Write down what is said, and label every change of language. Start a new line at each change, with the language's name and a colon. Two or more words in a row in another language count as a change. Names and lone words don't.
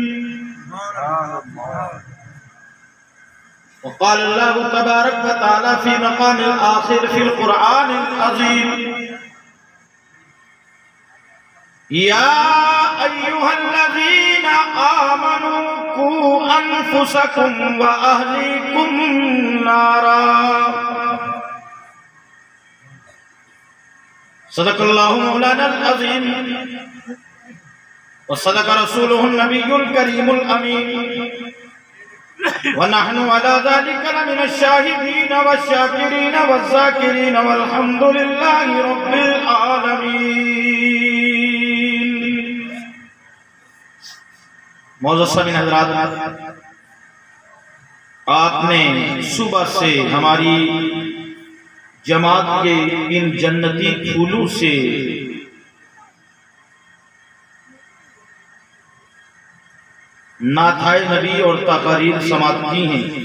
Arabic: وقال الله تبارك وتعالى في مقام الآخر في القرآن العظيم يا أيها الذين آمنوا قوا أنفسكم وأهليكم نارا. صدق الله مولانا العظيم وصدق رسوله النبي الكريم الأمين ونحن على ذلك لمن الشاهدين والشاكرين والذاكرين والحمد لله رب العالمين.
Urdu: موجود سامعین حضرات، آپ نے صبح سے ہماری جماعت کے ان جنتی پھولوں سے نعت نبی اور تقاریر سماعت کی ہیں.